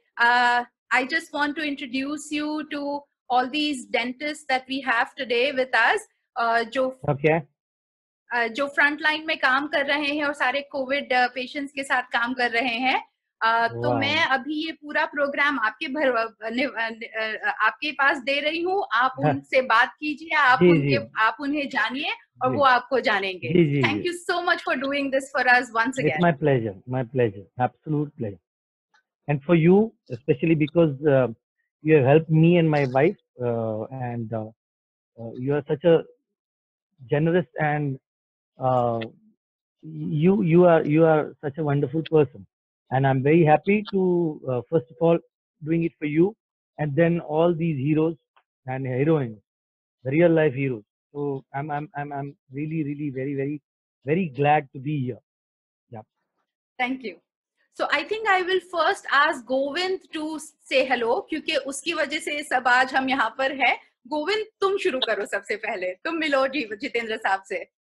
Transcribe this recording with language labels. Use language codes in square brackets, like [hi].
[en] I just want to introduce you to all these dentists that we have today with us, [hi] जो front line में काम कर रहे हैं और सारे कोविड पेशेंट्स के साथ काम कर रहे हैं। तो मैं अभी ये पूरा प्रोग्राम आपके पास दे रही हूँ। आप उनसे बात कीजिए, आप उन्हें जानिए और वो आपको जानेंगे। [en] Thank you so much for doing this for us once again. My pleasure, absolute pleasure, and for you specially because you have helped me and my wife, and you are such a generous and you are such a wonderful person, and I'm very happy to first of all doing it for you, and then all these heroes and heroines, the real life heroes. So I'm really very glad to be here. Yeah. Thank you. So I think I will first ask Govind to say hello, [hi] क्योंकि उसकी वजह से सब आज हम यहाँ पर है। गोविंद, तुम शुरू करो सबसे पहले, तुम मिलो जितेंद्र साहब से।